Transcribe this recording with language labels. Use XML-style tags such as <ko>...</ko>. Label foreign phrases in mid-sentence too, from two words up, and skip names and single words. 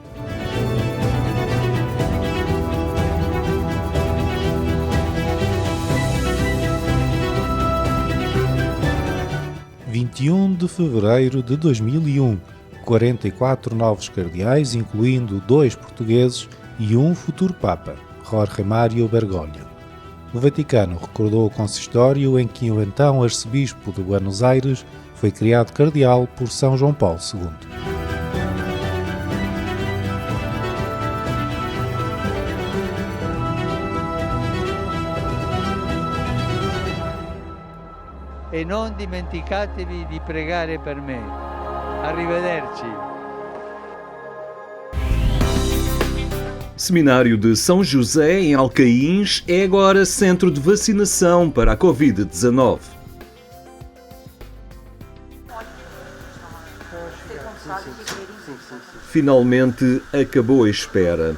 <pt>– 21 de fevereiro de 2001, 44 novos cardeais, incluindo 2 portugueses e um futuro Papa, Jorge Mário Bergoglio. O Vaticano recordou o consistório em que o então arcebispo de Buenos Aires foi criado cardeal por São João Paulo II.</pt> <it>E non dimenticatevi di pregare per me. Arrivederci.</it> <pt>Seminário de São José, em Alcaíns, é agora centro de vacinação para a Covid-19. Finalmente acabou a espera.</pt>